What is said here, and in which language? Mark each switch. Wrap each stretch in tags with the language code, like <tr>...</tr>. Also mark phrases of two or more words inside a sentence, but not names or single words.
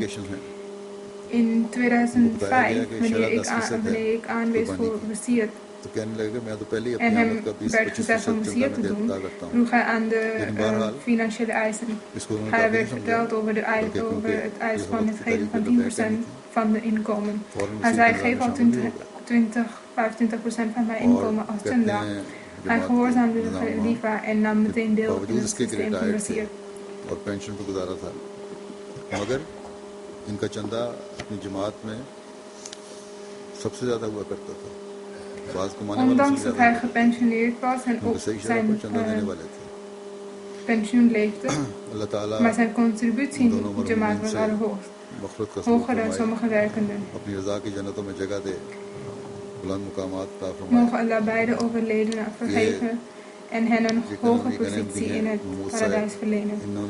<nl>In 2005, wanneer ik aanwees voor Wasiat en hem werd gezegd om Wasiat te doen, vroeg hij aan de financiële eisen. Hij werd verteld over het eis van het geven van 10% van de inkomen. Hij zei: geef al 25% van mijn inkomen als chanda. Hij gehoorzaamde de Khalifa en nam meteen deel in het systeem van Wasiat.</nl> <ur>مگر ان کا چندہ اپنی جماعت میں سب سے زیادہ ہوا کرتا تھا.</ur> <nl>Ondanks dat hij gepensioneerd was en op zijn pensioen leefde, maar zijn contributie in de Jamaat was allerhoogst, hoger dan sommige werkenden. Mogen Allah beide overledenen vergeven en hen een hoge positie in het paradijs verlenen.</nl>